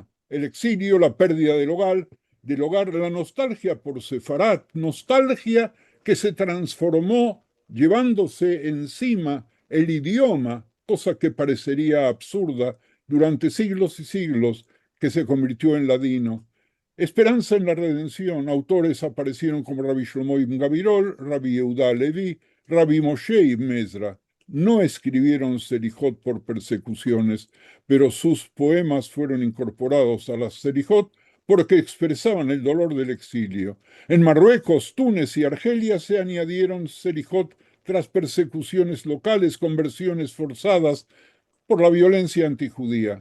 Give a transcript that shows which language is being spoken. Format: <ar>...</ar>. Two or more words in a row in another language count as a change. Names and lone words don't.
<es>El exilio, la pérdida del hogar, la nostalgia por Sefarat, nostalgia que se transformó llevándose encima el idioma, cosa que parecería absurda durante siglos y siglos, que se convirtió en ladino. Esperanza en la redención. Autores aparecieron como Rabbi Shlomo ibn Gabirol, Rabbi Yehuda Levi, Rabbi Moshe ibn Ezra. No escribieron Selijot por persecuciones, pero sus poemas fueron incorporados a las Selijot porque expresaban el dolor del exilio. En Marruecos, Túnez y Argelia se añadieron Selijot tras persecuciones locales, conversiones forzadas por la violencia antijudía.</es>